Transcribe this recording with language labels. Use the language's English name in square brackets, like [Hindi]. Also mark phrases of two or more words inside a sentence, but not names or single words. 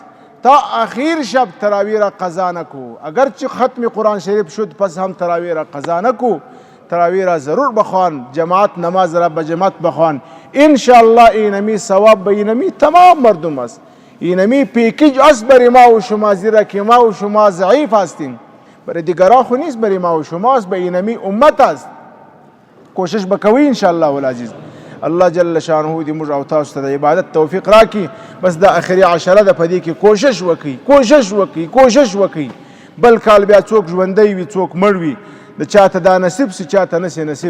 [Persian] تا آخر شب تراویح را قضا نکو. اگرچه ختم قرآن شریف شد پس هم تراویح را قضا نکو، تراویح را ضرور بخوان، جماعت نماز را به جماعت بخوان. انشاءالله اینمی ثواب به اینمی تمام مردم است. اینمی پیکیج است برای ما و شما، زیرا که ما و شما ضعیف هستیم. برای دیگران خو نیست، برای ما و شما است، به اینمی امت است. کوشش بکوی [Pashto] انشاءالله والعزیز. الله جل شانه دې موږ او تاسو ته د عبادت توفیق راکړي. بس د اخري عشره ده، په دې کې کوشش وکړي. بل کال بیا څوک ژوندی وي څوک مړ وي، د چاته دا نصیب سي چاته نسي نصیب.